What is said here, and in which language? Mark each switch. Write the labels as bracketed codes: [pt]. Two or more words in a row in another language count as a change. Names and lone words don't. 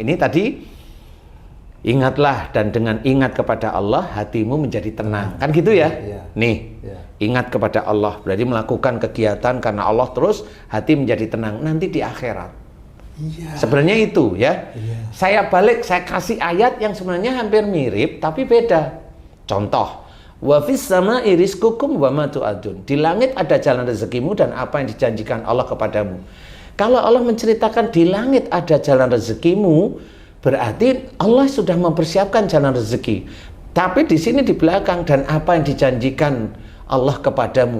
[id] Ini tadi, ingatlah dan dengan ingat kepada Allah, hatimu menjadi tenang. Kan gitu ya? Nih, ingat kepada Allah. Berarti melakukan kegiatan karena Allah terus, hati menjadi tenang. Nanti di akhirat. Sebenarnya itu ya. Saya balik, saya kasih ayat yang sebenarnya hampir mirip tapi beda. Contoh, [ar] وفي السماء رزقكم وما توعدون. [id] Di langit ada jalan rezekimu dan apa yang dijanjikan Allah kepadamu. Kalau Allah menceritakan di langit ada jalan rezekimu, berarti Allah sudah mempersiapkan jalan rezeki. Tapi di sini di belakang, dan apa yang dijanjikan Allah kepadamu.